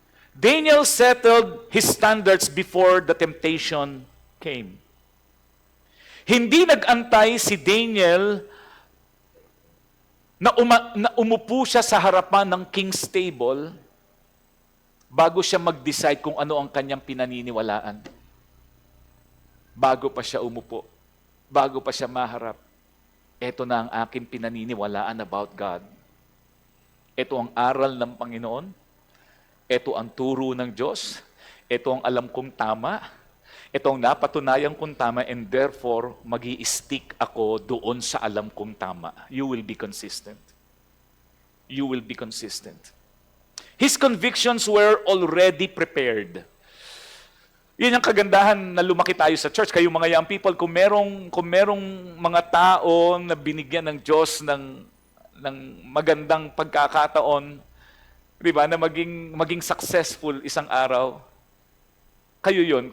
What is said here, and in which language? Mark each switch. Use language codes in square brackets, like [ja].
[en] Daniel settled his standards before the temptation came. [tl] Hindi nag-antay si Daniel na umupo siya sa harapan ng [en] king's table [tl] bago siya mag-decide kung ano ang kanyang pinaniniwalaan. Bago pa siya umupo, bago pa siya maharap, ito na ang aking pinaniniwalaan [en] about God. [tl] Ito ang aral ng Panginoon, ito ang turo ng Diyos, ito ang alam kong tama, ito ang napatunayan kong tama, [en] and therefore, [tl] mag-i-stick ako doon sa alam kong tama. [en] You will be consistent. You will be consistent. His convictions were already prepared. [tl] Yun ang kagandahan na lumaki tayo sa church. Kayo mga young people, kung merong mga tao na binigyan ng Diyos ng magandang pagkakataon, di ba, na maging successful isang araw, kayo yun.